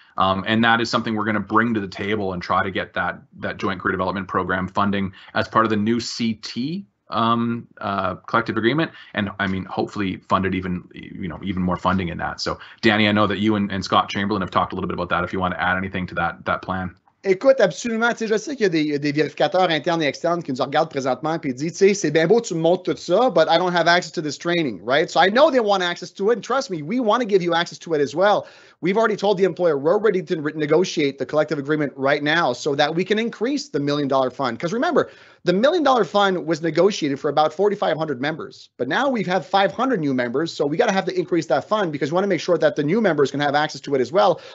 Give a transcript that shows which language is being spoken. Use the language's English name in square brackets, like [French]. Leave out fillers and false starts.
[English] And that is something we're going to bring to the table and try to get that Joint Career Development Program funding as part of the new CT collective agreement, and I mean hopefully funded even more funding in that. So Danny, I know that you and Scott Chamberlain have talked a little bit about that, if you want to add anything to that plan. [French] Écoute, absolument. Tu sais, je sais qu'il y a des vérificateurs internes et externes qui nous regardent présentement et disent, tu sais, c'est bien beau, tu me montres tout ça, [English] but I don't have access to this training, right? So I know they want access to it, and trust me, we want to give you access to it as well. We've already told the employer we're ready to negotiate the collective agreement right now so that we can increase the $1 million fund. Because remember, the $1 million fund was negotiated for about 4,500 members, but now we've had 500 new members, so we got to have to increase that fund because we want to make sure that the new members can have access to it as well.